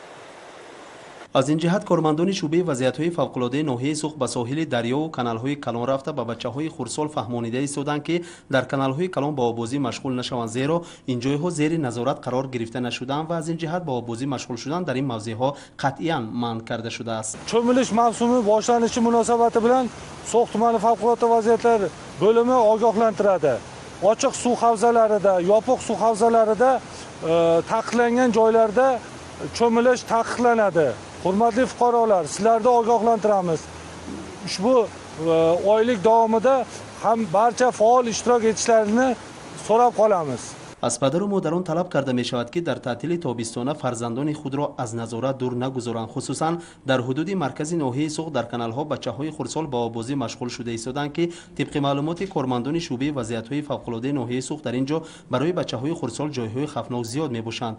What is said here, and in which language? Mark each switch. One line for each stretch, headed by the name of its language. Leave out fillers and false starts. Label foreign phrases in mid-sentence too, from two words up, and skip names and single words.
Tajik: از این جهت کارمندان شعبه وضعیت‌های فوق‌العاده ناحیه سوخت به ساحل دریا و کانال‌های کلان رفته به بچه‌های خردسال فهمانیده ایستادند که در کانال‌های کلان با آببازی مشغول نشوند، زیرا این جای‌ها زیر نظارت قرار گرفته نشدند و از این جهت با آببازی مشغول شدن در این موضع‌ها قطعاً منع کرده شده است.
Uzbek: Cho'milish mavsumi boshlanishi munosabati bilan So'x tumani favqulodda vaziyatlar bo'limi ogohlantiradi. Ochiq suv havzalarida, yopiq suv havzalarida taqiqlangan joylarda cho'milish taqiqlanadi. Hurmatli fuqarolar, sizlarni ogohlantiramiz. Ushbu oylik davomida ham barcha faol ishtirok etishlarini so'rab qolamiz.
Tajik: از پدر و مادران طلب کرده می شود که در تعطیل تابستانه فرزندان خود را از نظارت دور نگذارند. خصوصا در حدود مرکز ناحیه سوخت در کانال‌ها بچه‌های خردسال با آببازی مشغول شده ایستادند که طبق معلومات کارمندان شعبه وضعیت‌های فوق‌العاده ناحیه سوخت در اینجا برای بچه‌های خردسال جای‌های خطرناک زیاد می‌باشند.